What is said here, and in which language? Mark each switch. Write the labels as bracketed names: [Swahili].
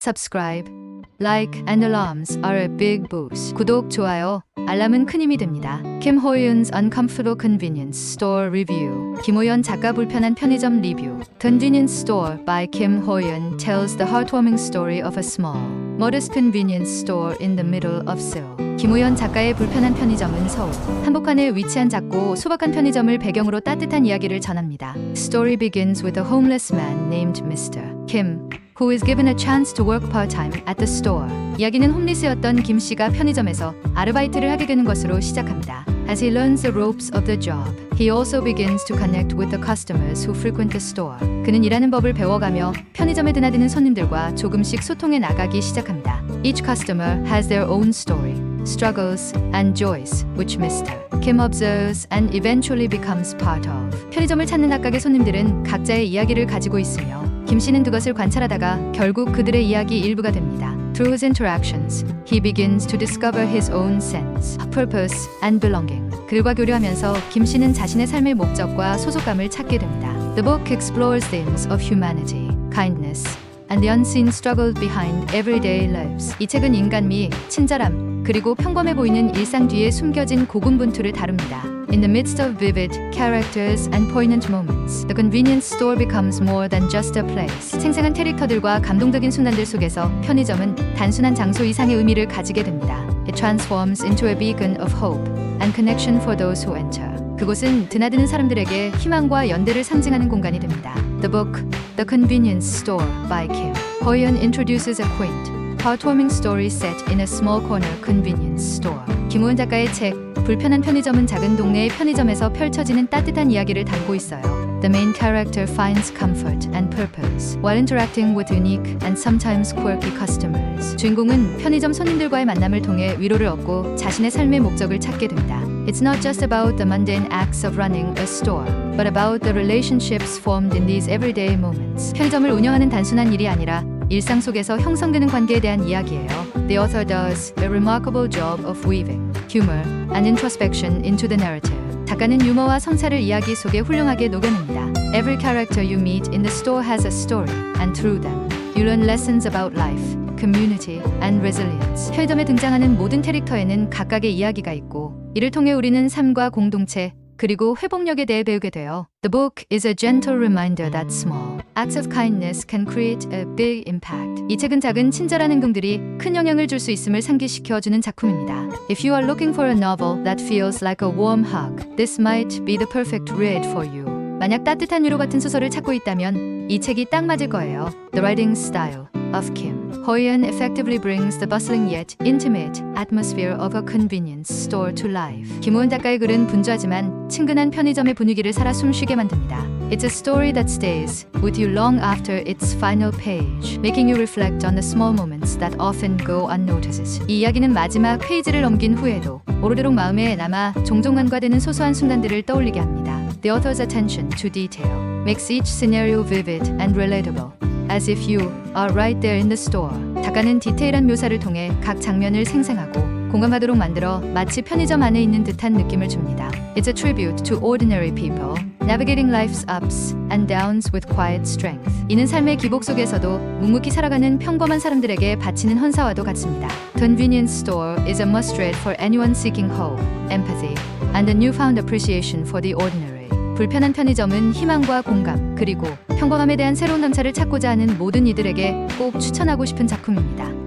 [English] subscribe, like and alarms are a big boost. [Korean] 구독, 좋아요, 알람은 큰 힘이 됩니다. [English] Kim Ho-yeon's Uncomfortable Convenience Store Review. [Korean] 김호연 작가 불편한 편의점 리뷰. [English] Convenience Store by Kim Ho-yeon tells the heartwarming story of a small, modest convenience store in the middle of Seoul. [Korean] 김호연 작가의 불편한 편의점은 서울 한복판에 위치한 작고 소박한 편의점을 배경으로 따뜻한 이야기를 전합니다. [English] Story begins with a homeless man named Mr. Kim, who is given a chance to work part-time at the store. [Korean] 이야기는 홈리스였던 김 씨가 편의점에서 아르바이트를 하게 되는 것으로 시작합니다. [English] As he learns the ropes of the job, he also begins to connect with the customers who frequent the store. [Korean] 그는 일하는 법을 배워가며 편의점에 드나드는 손님들과 조금씩 소통해 나가기 시작합니다. [English] Each customer has their own story, struggles and joys, which Mr. Kim observes and eventually becomes part of. [Korean] 편의점을 찾는 각각의 손님들은 각자의 이야기를 가지고 있으며 김 씨는 그것을 관찰하다가 결국 그들의 이야기 일부가 됩니다. [English] Through his interactions, he begins to discover his own sense, purpose, and belonging. [Korean] 그들과 교류하면서 김 씨는 자신의 삶의 목적과 소속감을 찾게 됩니다. [English] The book explores themes of humanity, kindness, and the unseen struggle behind everyday lives. [Korean] 이 책은 인간미, 친절함, 그리고 평범해 보이는 일상 뒤에 숨겨진 고군분투를 다룹니다. [English] In the midst of vivid characters and poignant moments, the convenience store becomes more than just a place. [Korean] 생생한 캐릭터들과 감동적인 순간들 속에서 편의점은 단순한 장소 이상의 의미를 가지게 됩니다. [English] It transforms into a beacon of hope and connection for those who enter. [Korean] 그곳은 드나드는 사람들에게 희망과 연대를 상징하는 공간이 됩니다. [English] The book, The Convenience Store by Kim Ho-yeon introduces a quaint, heartwarming story set in a small corner convenience store. [Korean] 김호연 작가의 책 불편한 편의점은 작은 동네의 편의점에서 펼쳐지는 따뜻한 이야기를 담고 있어요. [English] The main character finds comfort and purpose while interacting with unique and sometimes quirky customers. [Korean] 주인공은 편의점 손님들과의 만남을 통해 위로를 얻고 자신의 삶의 목적을 찾게 됩니다. [English] It's not just about the mundane acts of running a store, but about the relationships formed in these everyday moments. [Korean] 편의점을 운영하는 단순한 일이 아니라 일상 속에서 형성되는 관계에 대한 이야기예요. [English] The author does a remarkable job of weaving humor and introspection into the narrative. [Korean] 작가는 유머와 성찰을 이야기 속에 훌륭하게 녹여냅니다. [English] Every character you meet in the store has a story, and through them, you learn lessons about life, community, and resilience. [Korean] 편의점에 등장하는 모든 캐릭터에는 각각의 이야기가 있고, 이를 통해 우리는 삶과 공동체, 그리고 회복력에 대해 배우게 돼요. [English] The book is a gentle reminder that small acts of kindness can create a big impact. [Korean] 이 책은 작은 친절한 행동들이 큰 영향을 줄 수 있음을 상기시켜주는 작품입니다. [English] If you are looking for a novel that feels like a warm hug, this might be the perfect read for you. [Korean] 만약 따뜻한 위로 같은 소설을 찾고 있다면 이 책이 딱 맞을 거예요. [English] The writing style of Kim Ho-yeon effectively brings the bustling yet intimate atmosphere of a convenience store to life. [Korean] 김호연 작가의 글은 분주하지만 친근한 편의점의 분위기를 살아 숨쉬게 만듭니다. [English] It's a story that stays with you long after its final page, making you reflect on the small moments that often go unnoticed. [Korean] 이 이야기는 마지막 페이지를 넘긴 후에도 오르도록 마음에 남아 종종 간과되는 소소한 순간들을 떠올리게 합니다. [English] The author's attention to detail makes each scenario vivid and relatable, as if you are right there in the store. [Korean] 작가는 디테일한 묘사를 통해 각 장면을 생생하고 공감하도록 만들어 마치 편의점 안에 있는 듯한 느낌을 줍니다. [English] It's a tribute to ordinary people, navigating life's ups and downs with quiet strength. [Korean] 이는 삶의 기복 속에서도 묵묵히 살아가는 평범한 사람들에게 바치는 헌사와도 같습니다. [English] Convenience store is a must-read for anyone seeking hope, empathy, and a newfound appreciation for the ordinary. [Korean] 불편한 편의점은 희망과 공감, 그리고 평범함에 대한 새로운 감사를 찾고자 하는 모든 이들에게 꼭 추천하고 싶은 작품입니다.